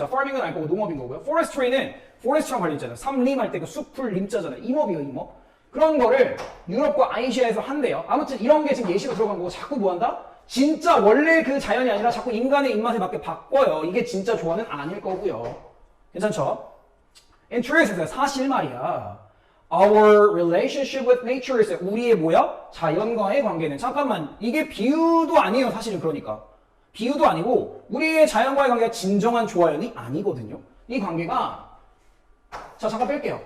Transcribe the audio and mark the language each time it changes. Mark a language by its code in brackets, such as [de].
[ko] 자, farming은 알 거고 농업인 거고요. forestry는 forest랑 관련 있잖아요. 삼림 할 때 그 숲을 림자잖아요. 임업이요, 임업. 그런 거를 유럽과 아시아에서 한대요. 아무튼 이런 게 지금 예시로 들어간 거고 자꾸 뭐 한다? 진짜 원래 그 자연이 아니라 자꾸 인간의 입맛에 맞게 바꿔요. 이게 진짜 조화는 아닐 거고요. 괜찮죠? [en] In truth, [ko] 사실 말이야. [en] Our relationship with nature is [ko] 우리의 뭐야? 자연과의 관계는 잠깐만 이게 비유도 아니에요. 사실은 그러니까. 비유도 아니고 우리의 자연과의 관계가 진정한 조화연이 아니거든요. 이 관계가 자 잠깐 뺄게요.